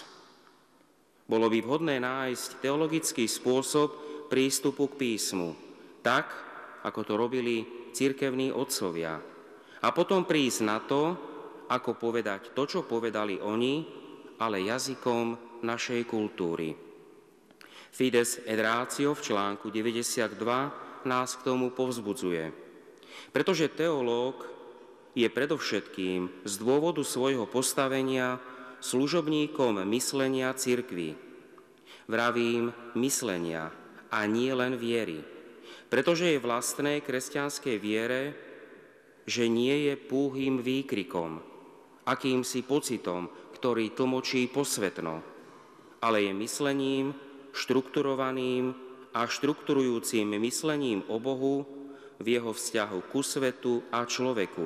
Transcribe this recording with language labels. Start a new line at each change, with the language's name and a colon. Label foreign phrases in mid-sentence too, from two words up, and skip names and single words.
Slovak: Bolo by vhodné nájsť teologický spôsob prístupu k písmu, tak, ako to robili cirkevní otcovia, a potom prísť na to, ako povedať to, čo povedali oni, ale jazykom našej kultúry. Fides et Ratio v článku 92 nás k tomu povzbudzuje, pretože teológ je predovšetkým z dôvodu svojho postavenia služobníkom myslenia cirkvi. Vravím myslenia a nie len viery, pretože je vlastné kresťanskej viere, že nie je púhým výkrikom, akýmsi pocitom, ktorý tlmočí posvetno, ale je myslením, štrukturovaným a štrukturujúcim myslením o Bohu v jeho vzťahu ku svetu a človeku.